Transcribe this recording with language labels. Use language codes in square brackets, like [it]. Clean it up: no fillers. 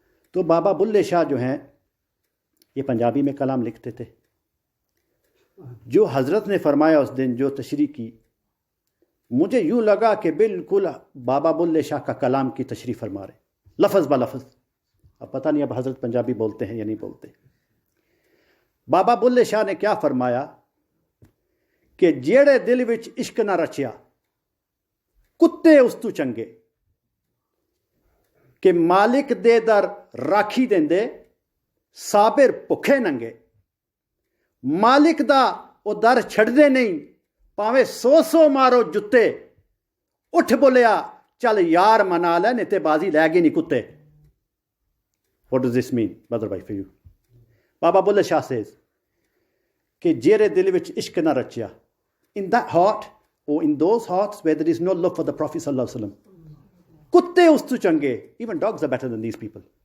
[ur] تو بابا بلے شاہ جو ہیں یہ پنجابی میں کلام لکھتے تھے. جو حضرت نے فرمایا اس دن جو تشریح کی، مجھے یوں لگا کہ بالکل بابا بلے شاہ کا کلام کی تشریح فرما رہے لفظ با لفظ. اب پتہ نہیں اب حضرت پنجابی بولتے ہیں یا نہیں بولتے. [pa] بابا بلے شاہ نے کیا فرمایا کہ جیڑے دل وچ عشق نہ رچیا کتے اس تو چنگے، کہ مالک دے در راکھی دیندے صابر بھکھے ننگے. مالک دا او در چھڑ دے نہیں پاویں سو مارو جتے، اٹھ بولیا چل یار منا لے نہیں تے بازی لے گی نہیں کتے. [en] What does this mean, brother bhai, for you? Baba Bulle Shah says [pa] کہ جیرے دل وچ عشق نہ رچیا، [en] in that heart or in those hearts where there is no love for the Prophet sallallahu alaihi wasallam, [pa] کتے اس تو چنگے. [en] Even dogs are better than these people.